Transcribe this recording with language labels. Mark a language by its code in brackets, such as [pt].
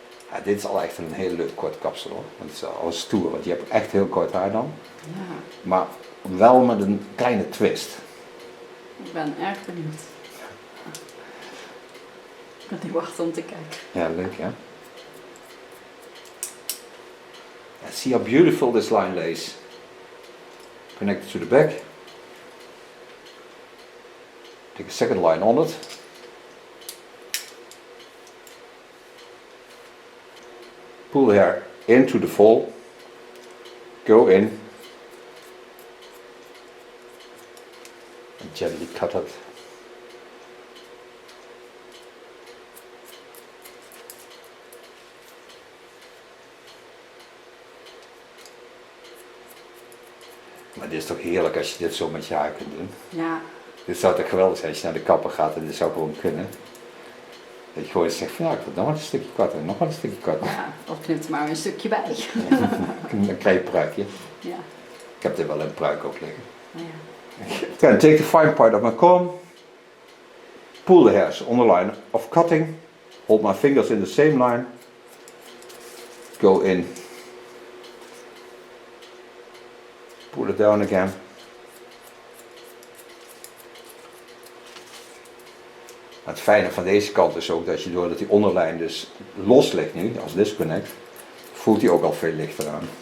[nl] Ja, dit is al echt een heel leuk kort kapsel hoor. Het is al stoer, want je hebt echt heel kort haar dan. Ja. Maar wel met een kleine twist. Ik ben erg benieuwd. Ik kan niet wachten om te kijken. Ja, leuk hè? [en] See how beautiful this line lays. Connect it to the back. Take a second line on it. pull the hair into the fold, go in, and gently cut it. [nl] Maar dit is toch heerlijk als je dit zo met je haar kunt doen. Ja. Dit zou toch geweldig zijn als je naar de kapper gaat en dit zou gewoon kunnen. Dat je gewoon zegt van ja, ik wil nog wel een stukje korter, nog wel een stukje korter. Ja, of knip er maar een stukje bij. Ja. Dan krijg je een pruikje. Ja. Ik heb er wel een pruik op liggen. Oh, ja. [en] Then take the fine part of my comb, pull the hairs on the line of cutting, hold my fingers in the same line, go in, pull it down again. [nl] Maar het fijne van deze kant is ook dat je doordat die onderlijn dus los ligt nu, als disconnect, voelt hij ook al veel lichter aan.